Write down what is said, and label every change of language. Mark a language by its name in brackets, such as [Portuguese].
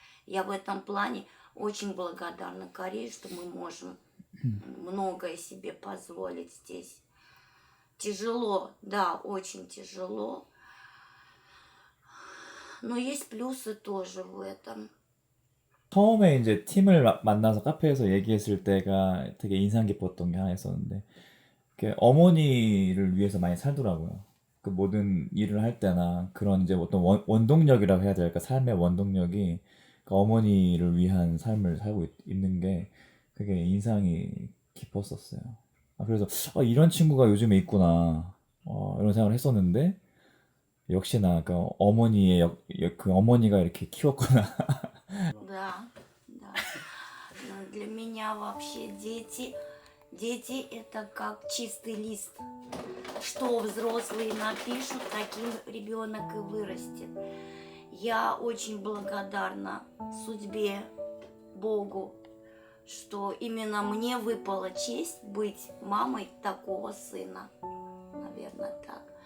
[Russian] Я в этом плане очень благодарна Корее, что мы можем многое себе позволить здесь. Тяжело, да, очень тяжело, но есть плюсы тоже в этом. [Korean] 처음에 이제 팀을 만나서 카페에서 얘기했을 때가 되게 인상 깊었던 게 하나 있었는데 어머니를 위해서 많이 살더라고요. 그 모든 일을 할 때나 그런 이제 어떤 원동력이라고 해야 될까 삶의 원동력이 그 어머니를 위한 삶을 살고 있는 게 그게 인상이 깊었었어요. 그래서 이런 친구가 요즘에 있구나 이런 생각을 했었는데 역시나 그 어머니의 그 어머니가 이렇게 키웠구나. [Russian] Да, да. Но для меня вообще дети это как чистый лист. Что взрослые напишут, таким ребенок и вырастет. Я очень благодарна судьбе, Богу, что именно мне выпала честь быть мамой такого сына. Наверное, так.